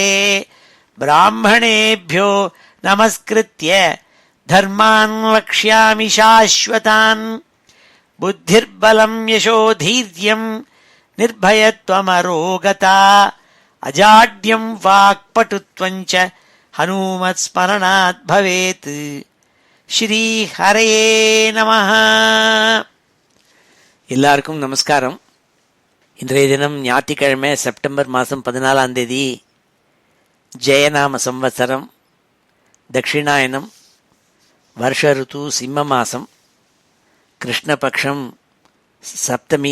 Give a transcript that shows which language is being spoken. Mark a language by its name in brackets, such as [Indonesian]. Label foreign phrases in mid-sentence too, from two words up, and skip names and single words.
[Sanskrit] ब्राह्मणेभ्यो नमस्कृत्य धर्मान् वक्ष्यामि शाश्वतान्। बुद्धिर्बलं यशोधैर्यं निर्भयत्वमरोगता अजाड्यं वाक्पटुत्वं च हनुमत्स्मरणात् भवेत्। श्रीहरये नमः। [Tamil] எல்லாருக்கும் நமஸ்காரம். இன்றைய தினம் ஞாயிற்றுக்கிழமை செப்டம்பர் மாதம் 14ஆம் தேதி ஜெயநாம சம்வத்சரம் தட்சிணாயனம் வருஷ ருத்து சிம்ம மாதம் கிருஷ்ணபக்ஷம் சப்தமி.